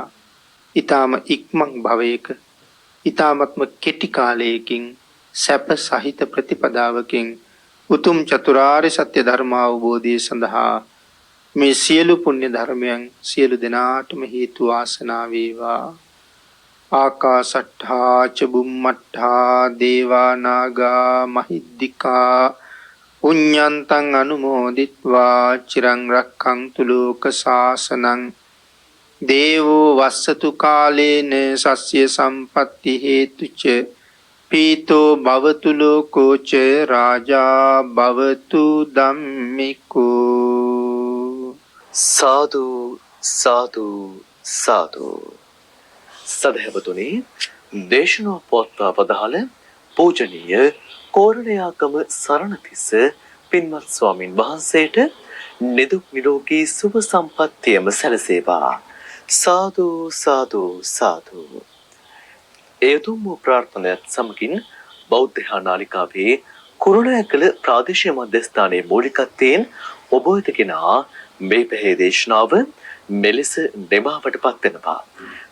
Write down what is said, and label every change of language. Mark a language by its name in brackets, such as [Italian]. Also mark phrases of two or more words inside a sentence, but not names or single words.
[Sinhala] ඊ타ම ඉක්මන් භවයක ඊ타මත්ම කෙටි කාලයකින් සැප සහිත ප්‍රතිපදාවකින් උතුම් චතුරාර්ය සත්‍ය ධර්ම අවබෝධය සඳහා මේ සියලු පුණ්‍ය ධර්මයන් සියලු දෙනාටම හේතු වාසනා වේවා. [Pali] ආකාසට්ඨා ච බුම්මට්ඨා දේවා නාග මහිද්దికා පුඤ්ඤන්තං අනුමෝදිත්වා චිරං රක්ඛන්තු ලෝක සාසනං දේවෝ වස්සතු කාලේන සස්්‍ය සම්පatti හේතුච පීතෝ භවතු ලෝකෝ ච රාජා භවතු ධම්මිකෝ. [Sinhala] සාදු සාදු සාදු. සදහැවතුනි, දේශනා පොත්වා පදහල පූජනීය කෝරළයාගම සරණතිස්ස පින්වත් ස්වාමින් වහන්සේට නිදුක් නිරෝගී සුව සම්පන්නියම සැලසේවා. සාදු සාදු සාදු. එතුම් වූ ප්‍රාර්ථනාවත් සමගින් බෞද්ධ නාලිකාවේ කුරුණෑගල ප්‍රාදේශීය මධ්‍යස්ථානයේ මූලිකත්වයෙන් ඔබ වෙත ගෙන මේ පැහැ දේශනාව මෙලෙස නිමාවටපත් වෙනවා.